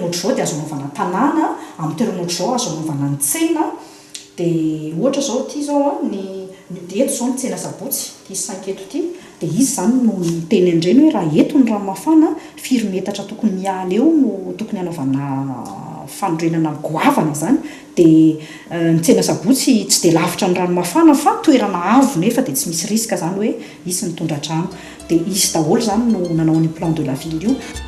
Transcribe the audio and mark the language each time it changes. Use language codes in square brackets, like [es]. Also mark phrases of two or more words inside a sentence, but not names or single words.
[mg] ohatr'izao dia azo anaovana tanàna, amin'ny toerana ohatr'izao azo anaovana ny tsena dia ohatra zao ity zao dia eto zao ny tsena sabotsy ity 5 eto ity dia izy zany no teny andreny hoe raha eto ny ranomafana firy metatra tokony miala eo no tokony hanaovana fanorenana goavana zany dia ny tsena sabotsy tsy dia lavitra ny ranomafana fa toerana avo nefa dia tsy misy riska zany hoe isy mitondra trano dia isy daholo zany no nanao ny [fr] plan de la ville [mg] io.